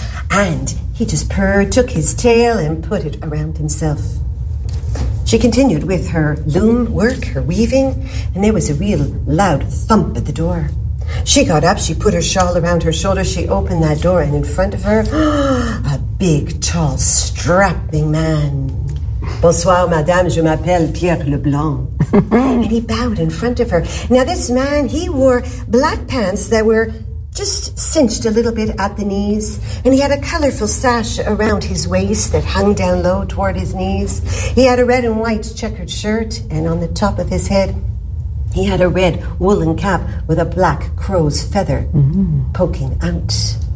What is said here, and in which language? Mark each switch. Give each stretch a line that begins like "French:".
English: And he just purred, took his tail, and put it around himself. She continued with her loom work, her weaving, and there was a real loud thump at the door. She got up, she put her shawl around her shoulder, she opened that door, and in front of her, a big, tall, strapping man.
French: Bonsoir, madame, je m'appelle Pierre Leblanc.
English: And he bowed in front of her. Now, this man, he wore black pants that were just cinched a little bit at the knees, and he had a colorful sash around his waist that hung down low toward his knees. He had a red and white checkered shirt, and on the top of his head, he had a red woolen cap with a black crow's feather poking out.